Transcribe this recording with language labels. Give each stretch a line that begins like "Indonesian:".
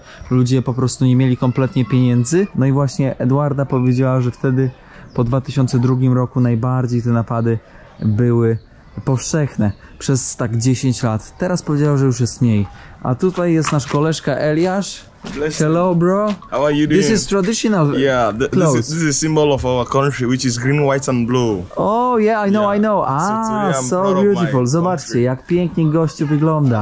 Polish: Ludzie po prostu nie mieli kompletnie pieniędzy. No i właśnie Edwarda powiedziała, że wtedy po 2002 roku najbardziej te napady były powszechne przez tak 10 lat. Teraz powiedział, że już jest mniej. A tutaj jest nasz koleżka Eliasz.
English: Hello, bro. How are you doing? This is traditional. Yeah, this is a symbol of our country, which is green, white and blue. Oh, yeah, I know. So beautiful.
Polish: Zobaczcie, jak pięknie gościu wygląda.